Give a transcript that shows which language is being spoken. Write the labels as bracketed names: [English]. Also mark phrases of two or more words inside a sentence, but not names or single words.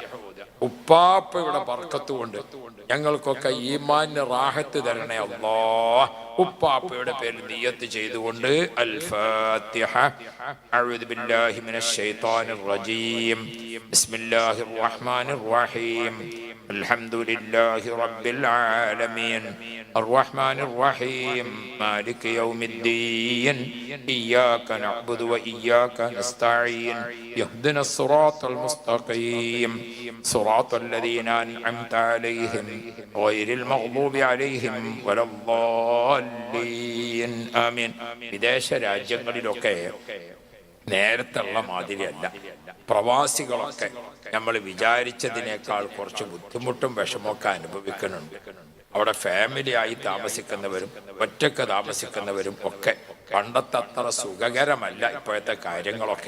[Malayalam] ഉപ്പാപ്പയുടെ ബർക്കത്ത് കൊണ്ട് ഞങ്ങൾക്കൊക്കെ ഈമാനിന് റാഹത്ത് തരണേ അല്ലാഹ്. ഉപ്പാപ്പയുടെ പേരിൽ നിയ്യത്ത് ചെയ്തുകൊണ്ട് [Arabic] الفاتحة. أعوذ بالله من الشيطان الرجيم. بسم الله الرحمن الرحيم. الحمد لله رب العالمين. الرحمن الرحيم. مالك يوم الدين. إياك نعبد وإياك نستعين. يهدنا الصراط المستقيم. صراط الذين أنعمت عليهم غير المغضوب عليهم ولا الضالين. آمين. [Malayalam] വിദേശ രാജ്യങ്ങളിലൊക്കെ നേരത്തുള്ള മാതിരിയല്ല. പ്രവാസികളൊക്കെ നമ്മൾ വിചാരിച്ചതിനേക്കാൾ കുറച്ച് ബുദ്ധിമുട്ടും വിഷമമൊക്കെ അനുഭവിക്കുന്നുണ്ട്. അവിടെ ഫാമിലി ആയി താമസിക്കുന്നവരും ഒറ്റക്ക് താമസിക്കുന്നവരും ഒക്കെ പണ്ടത്തെ അത്ര സുഖകരമല്ല ഇപ്പോഴത്തെ കാര്യങ്ങളൊക്കെ.